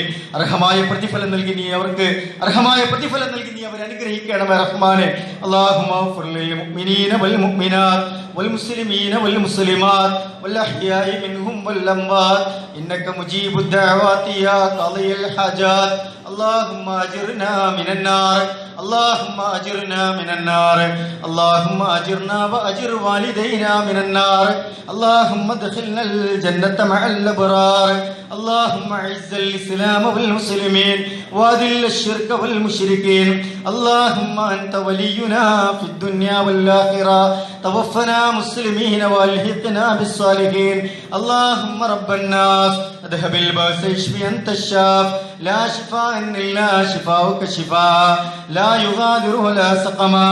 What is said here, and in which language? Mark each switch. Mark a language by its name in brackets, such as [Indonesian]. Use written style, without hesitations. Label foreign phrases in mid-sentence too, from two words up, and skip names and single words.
[Malayalam] അർഹമായ പ്രതിഫലം നൽകി നീ അവർക്ക് അർഹമായ പ്രതിഫലം നൽകി നീ അവരെ അനുഗ്രഹിക്കണമേ റഹ്മാനെ. [Arabic] اللهم اغفر للمؤمنين والمؤمنات والمسلمين والمسلمات والأحياء منهم والأموات إنك مجيب الدعوات يا قاضي الحاجات. اللهم اجرنا من النار اللهم اجرنا من النار اللهم اجرنا واجر والدينا من النار اللهم ادخلنا الجنة مع الابرار اللهم اعز الاسلام والمسلمين واذل الشرك والمشركين اللهم انت ولينا في الدنيا والاخره توفنا مسلمين والحقنا بالصالحين اللهم رب الناس اذهب الباس اشف انت الشاف لا شفاء إلا شفاؤك شفاء لا يغادر ولا سقما.